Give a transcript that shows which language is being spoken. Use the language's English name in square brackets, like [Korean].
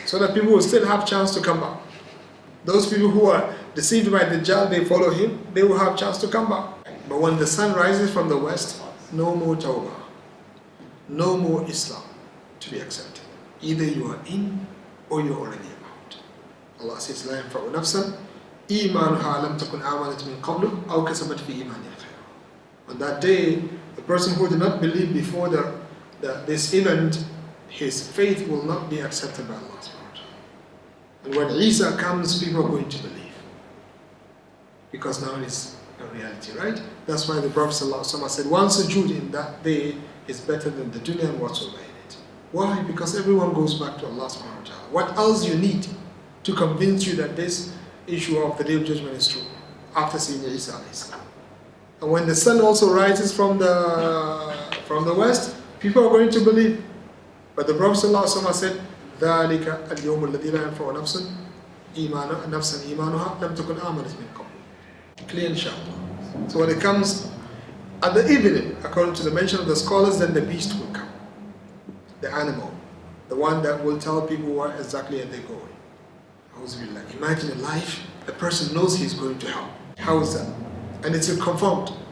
[English] So that people will still have chance to come back. Those people who are deceived by Dajjal, they follow him, they will have chance to come back. But when the sun rises from the west, no more Tawbah. No more Islam to be accepted. Either you are in or you're already out. Allah says, [Arabic] لا ينفع نفسا إيمانها لم تكن آمنت من قبل أو كسبت في إيمانها خيرا. [English] On that day, the person who did not believe before this event, his faith will not be accepted by Allah. And when Isa comes, people are going to believe. Because now it's a reality, right? That's why the Prophet ﷺ said, one sujood in that day is better than the dunya and whatsoever in it. Why? Because everyone goes back to Allah subhanahu wa ta'ala. What else you need to convince you that this issue of the Day of Judgment is true? After seeing Isa alayhi salam. And when the sun also rises from the west, people are going to believe. But the Prophet ﷺ said, [Arabic] ذَلِكَ الْيَوْمُ الَّذِي لَا يَنْفَعُ نَفْسًا إِيمَانُهَا لَمْ تَكُنْ آمَنَتْ مِنْ قَبْلُ. [English] Clear inshallah. So when it comes at the evening, according to the mention of the scholars, then the beast will come. The animal. The one that will tell people where exactly are they going. Imagine a life, a person knows he's going to hell. How is that? And it's confirmed.